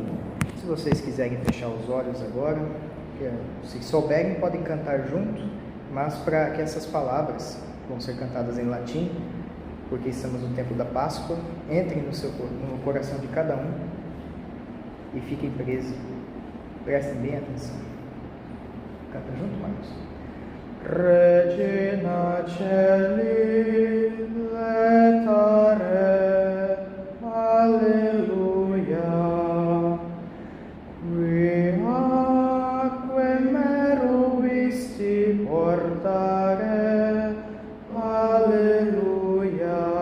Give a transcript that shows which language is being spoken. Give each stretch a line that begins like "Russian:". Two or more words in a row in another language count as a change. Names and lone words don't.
Portuguese: Se vocês quiserem fechar os olhos agora, se souberem, podem cantar junto, mas para que essas palavras vão ser cantadas em latim, porque estamos no tempo da Páscoa, entrem no coração de cada um e fiquem presos. Prestem bem atenção. Canta junto, Marcos.
Latin: Regina Celi letare, alleluia, qui meruisti portare, alleluia,